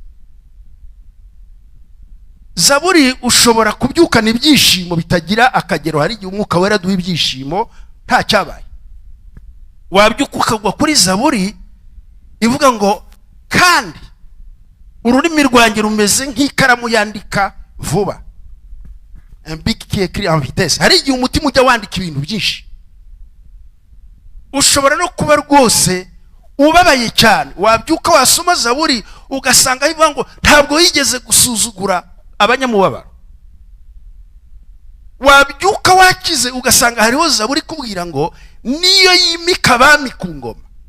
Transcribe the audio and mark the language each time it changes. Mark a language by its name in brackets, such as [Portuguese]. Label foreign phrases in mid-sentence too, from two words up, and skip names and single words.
[Kinyarwanda] Zaburi ushobora kubyukana ibyishimo bitagira akagero. Hari igihe umwuka wera duha ibyishimo nta cyabaye. Wabyuka ukagwa kuri Zaburi ivuga ngo kandi ururimi rwanjye rumeze nk'ikaramu yandika vuba, [French] un bic qui écrit en vitesse. [Kinyarwanda] Hari igihe umutima ujya wandika ibintu byinshi. Ushobora no kuba rwose ubabaye cyane, wabyuka wasoma Zaburi ugasanga bivuga ngo ntabwo yigeze gusuzugura abanyamubabaro. Wabyuka wakize ugasanga hariho Zaburi kubwira ngo niyo yimika abami ku ngoma.